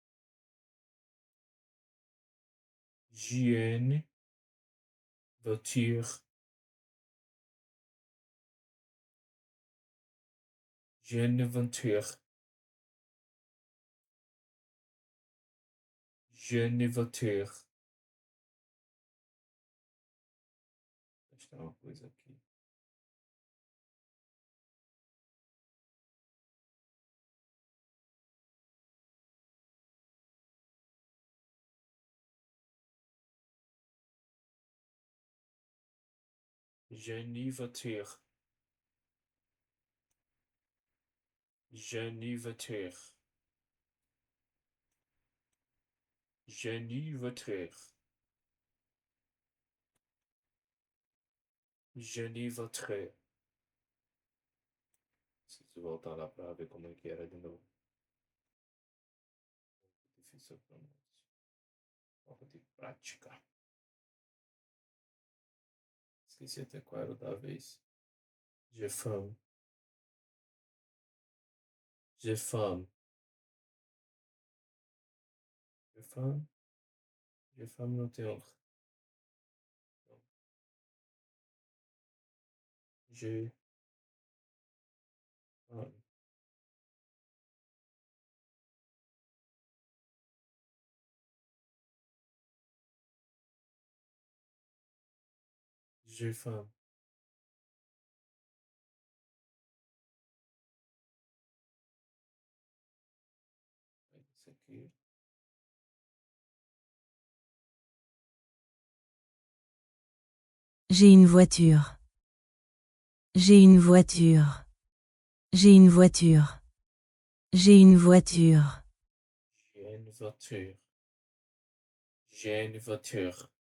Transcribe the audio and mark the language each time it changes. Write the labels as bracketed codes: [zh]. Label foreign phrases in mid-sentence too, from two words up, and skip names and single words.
[fr] J'ai une voiture. J'ai une voiture. J'ai une voiture. [pt] Deixa eu dar uma coisa aqui. [fr] J'ai une voiture. J'ai une voiture. J'ai une voiture. J'ai une voiture. [pt] Preciso voltar lá para ver como é que era de novo. Difícil a pronúncia. Falta de prática. Esqueci até qual era o da vez. [fr] J'ai faim. J'ai faim. J'ai faim. J'ai faim [pt] não tem outra. [fr] J'ai faim. J'ai faim. [pt] Isso aqui. [fr] J'ai une voiture. J'ai une voiture. J'ai une voiture. J'ai une voiture. J'ai une voiture. J'ai une voiture.